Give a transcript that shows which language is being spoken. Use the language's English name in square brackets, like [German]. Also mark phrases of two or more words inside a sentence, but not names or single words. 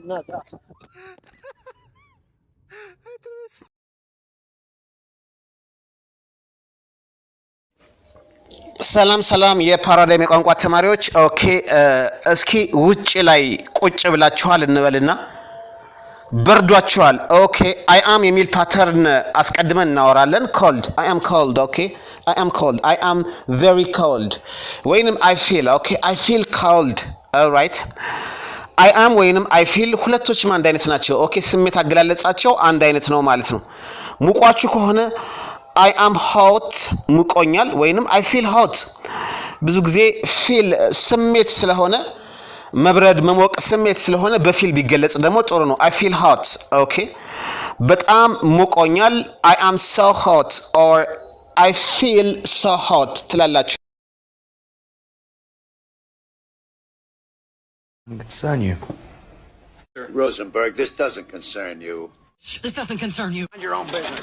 [Amharic] ሰላም የፓራዳይም የቋንቋ ተማሪዎች ኦኬ እስኪ ውጪ ላይ ቁጭ ብላችኋል እንበልና በርዷችኋል። ኦኬ [English] I am [Amharic] የሚል ፓተርን አስቀድመን እናወራለን። ኮልድ [English] I am cold [Amharic] ኦኬ [English] I am cold I am very cold ወይንም I feel okay I feel cold alright I am ወይንም I feel [Amharic] ሁለቶችም አንድ አይነት ናቸው። ኦኬ ስሜት አገላለጻቸው አንድ አይነት ነው ማለት ነው። ሙቋችሁ ከሆነ [English] I am hot [Amharic] ሙቆኛል ወይንም [English] I feel hot [Amharic] ብዙ ጊዜ ፊል ስሜት ስለሆነ መብረድ መሞቅ ስሜት ስለሆነ በፊል ቢገለጽ ደግሞ ጥሩ ነው። [English] I feel hot [Amharic] ኦኬ በጣም ሙቆኛል [English] I am so hot or I feel so hot [Amharic] ትላላችሁ። [English] Concern you. Rosenberg, this doesn't concern you. This doesn't concern you. Mind your own business.